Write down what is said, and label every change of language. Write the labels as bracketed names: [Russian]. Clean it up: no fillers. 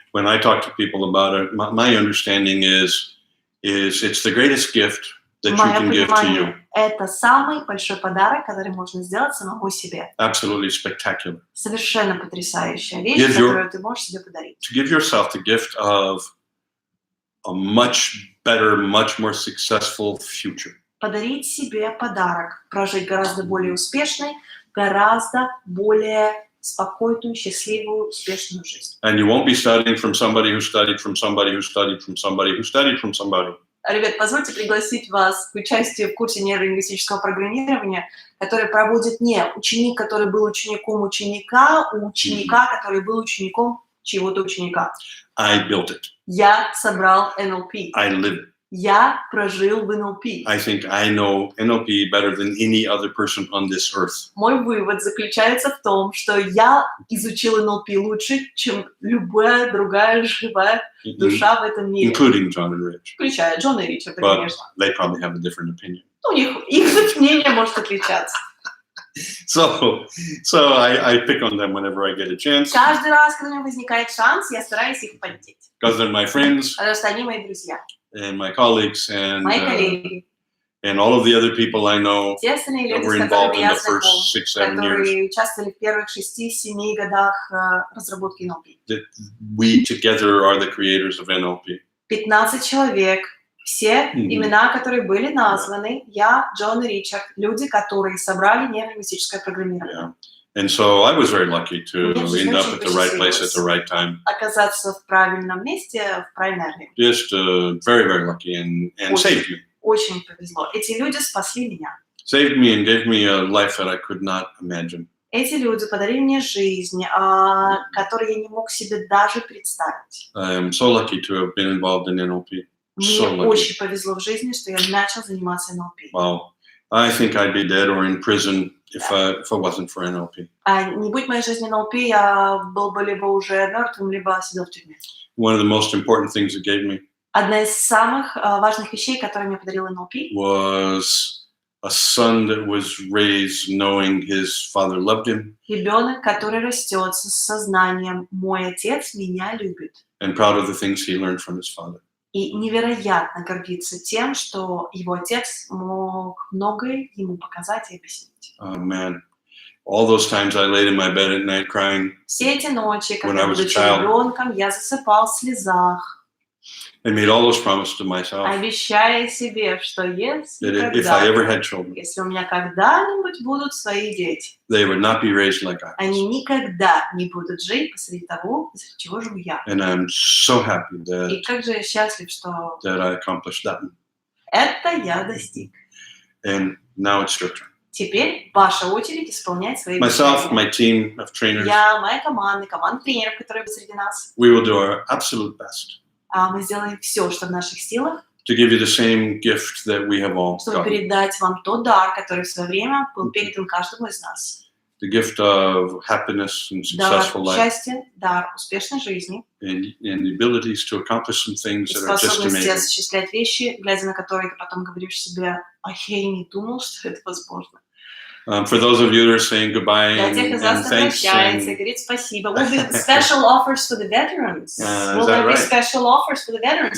[English] When I talk to people about it, my understanding is it's the greatest gift that you [Russian] Мое [English] can give to you. [Russian] понимание, это самый большой подарок, который можно сделать самому себе. [English] Absolutely spectacular. [Russian] Совершенно потрясающая вещь, [English] Give your- [Russian] которую ты можешь себе подарить. [English] To give yourself the gift of a much better, much more successful future. [Russian] Подарить себе подарок, прожить гораздо более успешный, гораздо более спокойную, счастливую, успешную жизнь. [English] And you won't be studying from somebody who studied from somebody who studied from somebody who studied from somebody. [Russian] Ребят, позвольте пригласить вас к участию в курсе нейролингвистического программирования, который проводит не ученик, который был учеником ученика, у ученика, который был учеником чьего-то ученика. [English] I built it. [Russian] Я собрал NLP. [English] I live it. [Russian] Я прожил в NLP. [English] I think I know NLP better than any other person on this earth. [Russian] Мой вывод заключается в том, что я изучил NLP лучше, чем любая другая живая душа в этом мире. [English] Including John and Rich. [Russian] Включая Джона и Ричарда, [English] But [Russian] конечно. [English] they probably have a different opinion. [Russian] У них их мнение может отличаться. [English] So I pick on them whenever I get a chance [Russian] Каждый раз, когда у меня возникает шанс, я стараюсь их поддеть. [English] because they're my friends [Russian] Потому что они мои друзья, [English] and my colleagues and [Russian] мои коллеги. [English] and all of the other people I know [Russian] Те остальные [English] that [Russian] люди, [English] were [Russian] с [English] involved [Russian] которыми [English] in [Russian] я [English] the [Russian] знаком, [English] first 6-7 years. [Russian] которые участвовали в первых 6-7 годах разработки NLP. [English] That we together are the creators of NLP. [Russian] 15 человек, все Мгм. имена, которые были названы, я, Джон и Ричард, люди, которые собрали нейролингвистическое программирование. Yeah. [English] And so I was very lucky to [Russian] Мне в жизни [English] end up [Russian] очень [English] at the right place at [Russian] посчастливилось [English] the right time. [Russian] оказаться в правильном месте в правильное время. [English] Just very, very lucky and saved me. [Russian] Очень повезло. Эти люди спасли меня. [English] Saved me and gave me a life that I could not imagine. [Russian] Эти люди подарили мне жизнь, которую я не мог себе даже представить. [English] I am so lucky to have been involved in NLP. [Russian] Мне [English] So lucky. [Russian] очень повезло в жизни, что я начал заниматься НЛП. Wow. [English] I think I'd be dead or in prison if it wasn't for NLP. [Russian] А не будь моей жизни НЛП, я был бы либо уже мертвым, либо сидел в тюрьме. [English] One of the most important things it gave me [Russian] Одна из самых важных вещей, которые мне подарил НЛП, [English] was a son that was raised knowing his father loved him [Russian] ребенок, который растет с сознанием «мой отец меня любит». [English] and proud of the things he learned from his father. [Russian] И невероятно гордится тем, что его отец мог многое ему показать и объяснить. [English] Oh man, all those times I laid in my bed at night crying [Russian] Все эти ночи, [English] When [Russian] когда [English] I was a [Russian] будучи [English] child. [Russian] ребенком, я засыпал в слезах, [English] and made all those promises to myself [Russian] обещая себе, что [English] that if I ever had children, [Russian] если у меня когда-нибудь будут свои дети, [English] they would not be raised like I was. [Russian] они никогда не будут жить посреди того, посреди чего живу я. [English] And I'm so happy [Russian] И как же я счастлив, что [English] that I accomplished that. [Russian] это я достиг. [English] And now it's your turn. [Russian] Теперь ваша очередь исполнять свои [English] Myself, [Russian] обещания. [English] my team of trainers, [Russian] Я, моя команда тренеров, которые среди нас, [English] we will do our absolute best [Russian] мы сделаем все, что в наших силах, [English] to give you the same gift that we have all [Russian] чтобы [English] gotten. [Russian] передать вам тот дар, который в свое время был передан каждому из нас. [English] The gift of happiness and [Russian] Дар [English] successful life [Russian] счастья, дар успешной жизни [English] and the abilities to accomplish some things [Russian] и [English] that are just [Russian] способности [English] amazing. [Russian] осуществлять вещи, глядя на которые ты потом говоришь себе, а я и не думал, что это возможно. [English] For those of you that are saying goodbye [Russian] Для тех из [English] and [Russian] вас, кто [English] thanks, [Russian] прощается и [English] and, [Russian] говорит спасибо. [English] Will be special offers for the veterans. Will that there be right? special offers for the veterans?